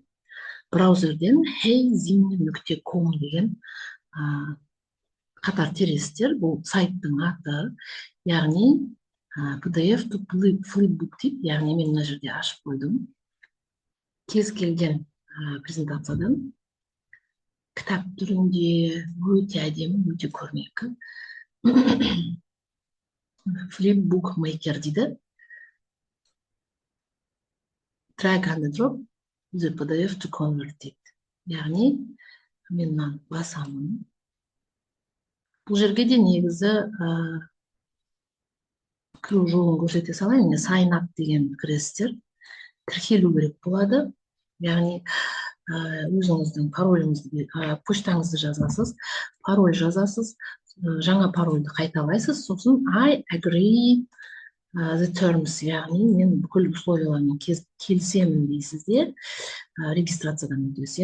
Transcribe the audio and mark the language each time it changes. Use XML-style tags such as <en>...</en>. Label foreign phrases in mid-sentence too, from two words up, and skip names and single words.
<kk>Браузерден heyzine.com деген қатар тересіздер, бұл сайттың аты, яғни</kk> <en>PDF to Flipbook</en> <kk>дейді, яғни мен мына жерде ашып қойдым. Кез келген презентациядан кітап түрінде өте әдемі, өте көрнекі. Flipbook Maker дейді.</kk> <en>Drag and drop the PDF to convert дейді.</en> <kk>Яғни мен мынаны басамын. Бұл жерге де негізі кіру жолын көрсете салайын.</kk> <en>Sign up</en> <kk>деген кіресіздер. Тіркелу керек болады. Яғни өзіңіздің пароліңізді, почтаңызды жазасыз, пароль жазасыз, жаңа парольді қайталайсыз, сосын</kk> <en>I agree the terms,</en> <kk>яғни мен бүкіл условиялармен келісемін дейсіздер, регистрациядан өтесіз.</kk>